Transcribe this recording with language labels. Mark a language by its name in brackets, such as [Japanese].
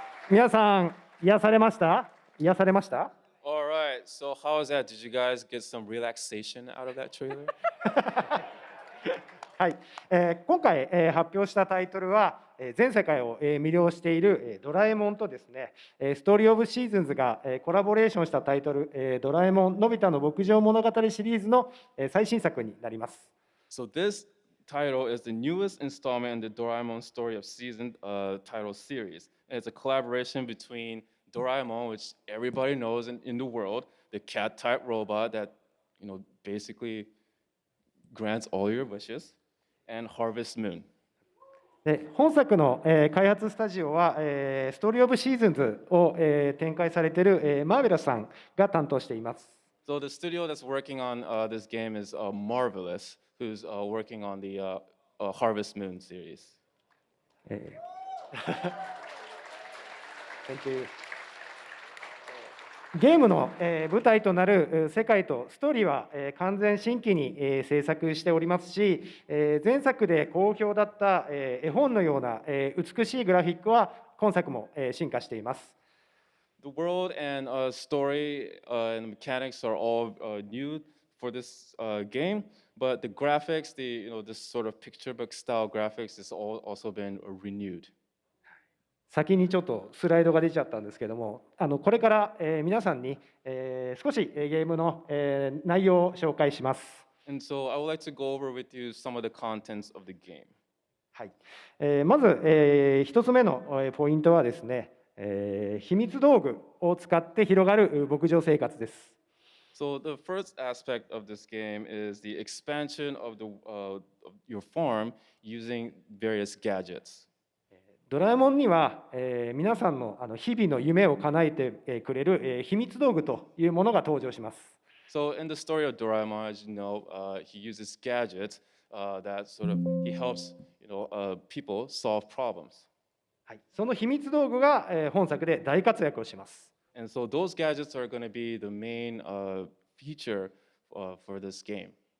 [Japanese] 皆さん、癒されました？ [English] All right, so how was that? Did you guys get some relaxation out of that trailer? [Japanese] はい、今回、発表したタイトルは、全世界を、魅了している、ドラえもんとですね、ストーリーオブシーズンズが、コラボレーションしたタイトル、ドラえもんのび太の牧場物語シリーズの、最新作になります。 [English] So this title is the newest installment in the Doraemon Story of Season title series. And it's a collaboration between Doraemon, which everybody knows in the world, the cat-type robot that, you know, basically grants all your wishes, and Harvest Moon. [Japanese] で本作の、開発スタジオは、ストーリー・オブ・シーズンズを、展開されている、マーベラスさんが担当しています。 [English] So the studio that's working on this game is Marvelous, who's working on the Harvest Moon series. Thank you. [Japanese] ゲームの舞台となる世界とストーリーは完全新規に制作しておりますし、前作で好評だった絵本のような美しいグラフィックは今作も進化しています。 [English] The world and story and mechanics are all new for this game, but the graphics, this sort of picture book style graphics, has also been renewed. [Japanese] 先にちょっとスライドが出ちゃったんですけども、これから皆さんに少しゲームの内容を紹介します。 [English] And so I would like to go over with you some of the contents of the game. [Japanese] はい。まず一つ目のポイントはですね、秘密道具を使って広がる牧場生活です。 [English] So the first aspect of this game is the expansion of your farm using various gadgets. [Japanese] ドラえもんには、皆さんの日々の夢を叶えてくれる、秘密道具というものが登場します。 [English] So in the story of Doraemon, as you know, he uses gadgets that sort of he helps people solve problems. [Japanese] はい、その秘密道具が、本作で大活躍をします。 [English] And so those gadgets are going to be the main feature for this game.